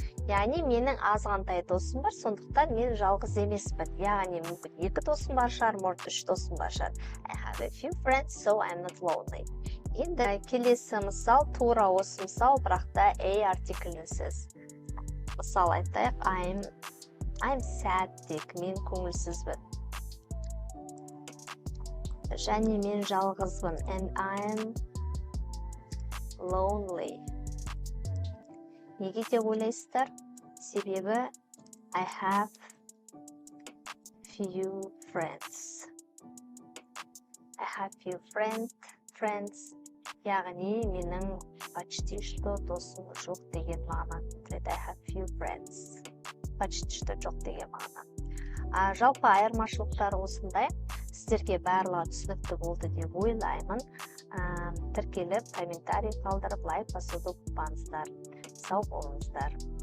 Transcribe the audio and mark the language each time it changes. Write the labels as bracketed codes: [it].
[kk] Яғни менің азғантай досым бар, сондықтан мен жалғыз емеспін. Яғни мүмкін 2 досым бар шығар, [ru] может [kk] 3 досым бар шығар. [en] I have a few friends, so I'm not lonely. [kk] Енді келесі мысал, тура осы мысал, бірақ та a артиклінсіз. Мысал айтайық, [en] I'm sad [kk] дейік, мен көңілсізбін. Және мен жалғызбын, [en] and I'm lonely. [kk] Неге деп ойлайсыздар? Себебі [en] I have few friends. I have few friends. [kk] Яғни менің [ru] почти что [kk] досым жоқ деген мағына. [en] I have few friends. [ru] Почти что [kk] жоқ деген мағына. Жалпы айырмашылықтар осындай. Сіздерге барлығы түсінікті болды деп ойлаймын. Тіркеліп, комментарий қалдырып, лайк басуды ұмытпаңыздар. Сау болыңыздар.